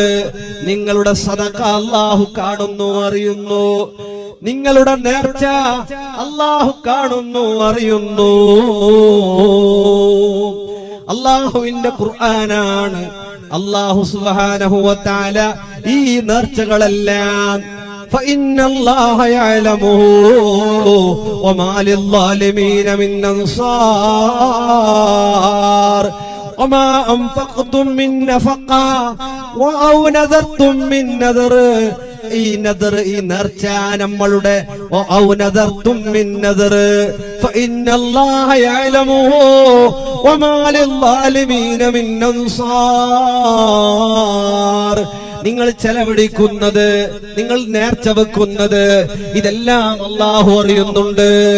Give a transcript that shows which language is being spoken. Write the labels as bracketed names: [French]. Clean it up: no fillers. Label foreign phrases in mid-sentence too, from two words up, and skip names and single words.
[Malayalam] നിങ്ങളുടെ സദഖ അല്ലാഹു കാണുന്നു, അറിയുന്നു. നിങ്ങളുടെ നേർച്ച അല്ലാഹു കാണുന്നു, അറിയുന്നു. അല്ലാഹുവിന്റെ ഖുർആനാണ്. [Arabic] الله سبحانه وتعالى [Malayalam] ഈ നേർച്ചകളെല്ലാം [Arabic] فإن الله يعلمه وما للظالمين من أنصار وما أنفقتم من نفقة أو نذرتم من نذر. [Malayalam] ഈ നദർ, ഈ നേർച്ച നമ്മളുടെ [Arabic] أو نذرتم من نذر فإن الله يعلمه وما للظالمين من أنصار. [Malayalam] നിങ്ങൾ ചെലവഴിക്കുന്നത്, നിങ്ങൾ നേർച്ച വെക്കുന്നത്, ഇതെല്ലാം അല്ലാഹു അറിയുന്നുണ്ട്.